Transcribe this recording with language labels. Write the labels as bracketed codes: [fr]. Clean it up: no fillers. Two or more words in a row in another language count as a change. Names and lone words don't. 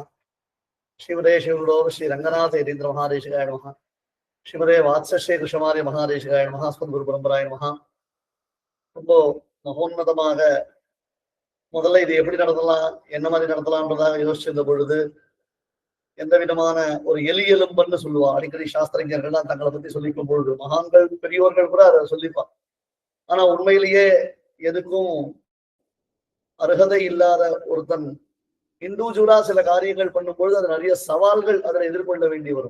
[sa] श्रीमदे श्री गुरुदेव श्री रंगनाथ यतीन्द्र महादेशिकाय नमः. श्रीमदे वात्सश्री कृष्णमार्य महादेशिकाय नमः. अस्मद् गुरु परंपराय नमः. [ta] ரொம்ப மகோன்னதமாக முதல்ல இது எப்படி நடத்தலாம் என்ன மாதிரி நடத்தலாம்ன்றதாக யோசிச்சிருந்த பொழுது எந்த விதமான ஒரு எலியெலும்பன்னு சொல்லுவா. அடிக்கடி சாஸ்திரஞர்கள்லாம் தங்களை பத்தி சொல்லிக்கும் பொழுது மகான்கள் பெரியோர்கள் கூட அதை சொல்லிப்பான். ஆனா உண்மையிலேயே எதுக்கும் அருகதை இல்லாத ஒருத்தன் இண்டிவிஜுவலா சில காரியங்கள் பண்ணும் பொழுது அது நிறைய சவால்கள் அதில் எதிர்கொள்ள வேண்டி வரும்.